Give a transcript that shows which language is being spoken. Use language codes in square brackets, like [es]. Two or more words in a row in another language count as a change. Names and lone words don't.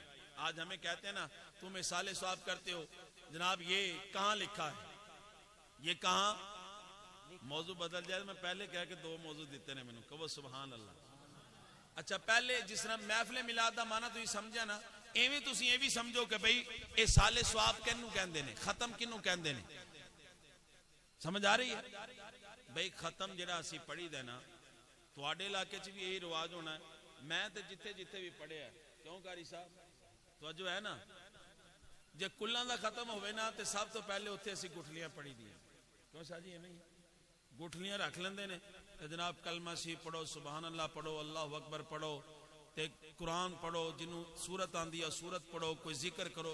[ur] آج ہمیں کہتے ہیں نا تم اصال ثواب کرتے ہو, جناب یہ کہاں لکھا ہے, یہ کہاں موضوع بدل جائے. [pa] میں پہلے کہہ کے دو موضوع دیتے ہیں مینوں کہو [ar] سبحان اللہ. [pa] اچھا پہلے جس طرح محفل میلاد دا مانا تو یہ سمجھا نا, ایویں تسی یہ بھی سمجھو کہ بھئی اصال ثواب کینوں کہندے نے, ختم کینوں کہندے نے. سمجھ آ رہی ہے بھئی ختم جڑا اسی پڑھی دے نا تواڈے علاقے چ بھی یہی رواج ہونا ہے. میں تے جتھے جتھے بھی پڑھیا ہے کیوں قاری صاحب توجہ ہے نا, جے کلاں دا ختم ہوئے نا تے سب تو پہلے اتھے اسی گٹھلیاں پڑھی دی. کیوں شاہ جی ایویں گٹھلیاں رکھ لیندے نے تے جناب کلمہ شریف پڑھو, [ar] سبحان اللہ [pa] پڑھو, [ar] اللہ اکبر [pa] پڑھو, تے قرآن پڑھو, جنوں سورت آندی ہے سورت پڑھو, کوئی ذکر کرو.